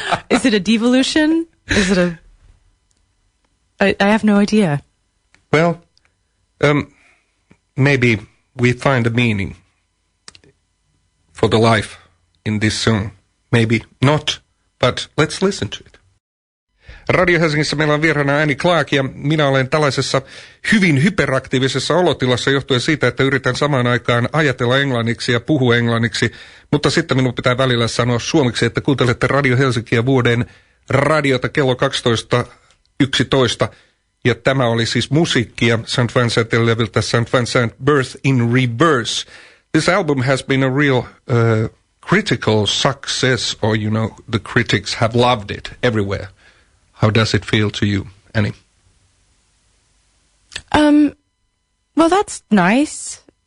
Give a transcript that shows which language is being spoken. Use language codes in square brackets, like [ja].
[en] Is it a devolution? Is it a... I have no idea. Well, maybe we find a meaning for the life in this song. Maybe not, but let's listen to it. [fi] Radio Helsingissä meillä on vieraana Annie Clark, ja minä olen tällaisessa hyvin hyperaktiivisessa olotilassa johtuen siitä, että yritän samaan aikaan ajatella englanniksi ja puhua englanniksi, mutta sitten minun pitää välillä sanoa suomeksi, että kuuntelette Radio Helsinkiä vuoden radiota kello 12.11, ja tämä oli siis musiikkia St. Vincentin leviltä St. Vincent Birth in Reverse. [en] This album has been a real critical success, or, the critics have loved it everywhere. How does it feel to you, Annie? Well, that's nice.